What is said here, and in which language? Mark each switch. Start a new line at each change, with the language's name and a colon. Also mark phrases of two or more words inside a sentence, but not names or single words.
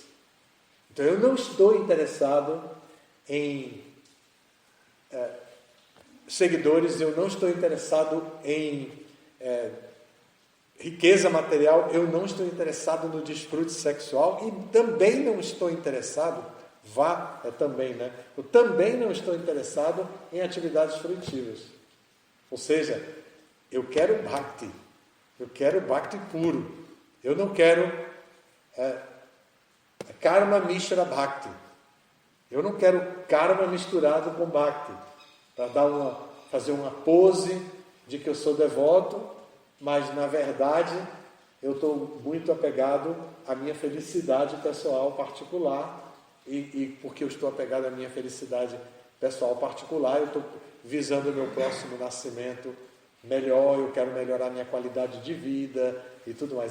Portuguese: Então, eu não estou interessado em seguidores, eu não estou interessado em riqueza material, eu não estou interessado no desfrute sexual e também não estou interessado, eu também não estou interessado em atividades fruitivas. Ou seja, eu quero bhakti puro, eu não quero
Sanskrit: karma mishra bhakti,
Portuguese: eu não quero karma misturado com bhakti, para fazer uma pose de que eu sou devoto, mas na verdade eu estou muito apegado à minha felicidade pessoal particular, e porque eu estou apegado à minha felicidade pessoal particular, eu estou visando o meu próximo nascimento melhor, eu quero melhorar a minha qualidade de vida e tudo mais.